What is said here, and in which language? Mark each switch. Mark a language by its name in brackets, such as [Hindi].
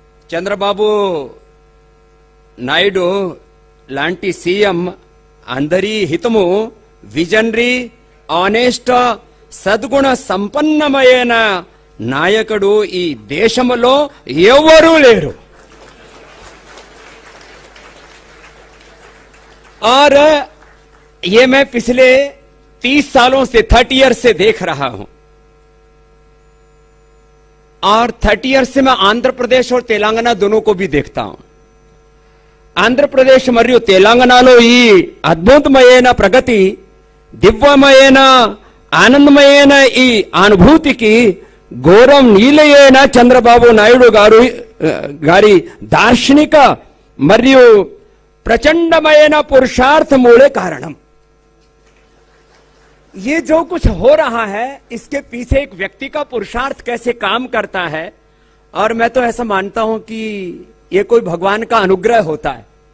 [Telugu] Chandrababu Naidu लांटी CM अंदरी हितमु visionary honest సద్గుణ సంపన్నమైన నాయకుడు ఈ దేశంలో ఎవరూ లేరు. [Hindi] और ये मैं पिछले 30 सालों से 30 ईयर्स से देख रहा हूं, और 30 ईयर्स से मैं आंध्र प्रदेश और तेलंगाना दोनों को भी देखता हूं. [Telugu] ఆంధ్ర ప్రదేశ్ మరియు తెలంగాణలో ఈ అద్భుతమైన ప్రగతి, దివ్యమైన ఆనందమైన ఈ అనుభూతికి గౌరవం నీలైన చంద్రబాబు నాయుడు గారి దార్శనిక మరియు ప్రచండమైన పురుషార్థమూలే కారణం. [Hindi] ये जो कुछ हो रहा है, इसके पीछे एक व्यक्ति का पुरुषार्थ कैसे काम करता है, और मैं तो ऐसा मानता हूं कि ये कोई भगवान का अनुग्रह होता है.